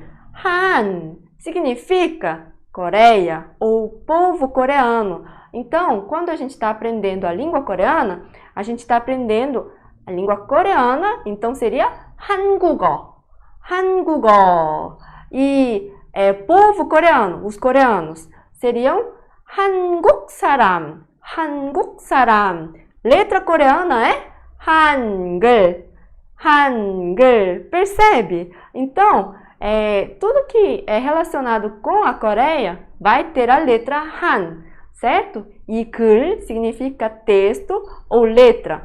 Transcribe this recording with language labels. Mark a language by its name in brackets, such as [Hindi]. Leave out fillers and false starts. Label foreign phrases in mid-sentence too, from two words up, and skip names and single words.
[Portuguese] Han significa Coreia ou povo coreano. Então, quando a gente está aprendendo a língua coreana, a gente está aprendendo a língua coreana, então seria [Korean] 한국어, 한국어. [Portuguese] E povo coreano, os coreanos, seriam [Korean] 한국 사람, 한국 사람. [Portuguese] Letra coreana é Hangul, Hangul. Percebe? Então, tudo que é relacionado com a Coreia vai ter a letra Han, certo? E 글 significa texto ou letra.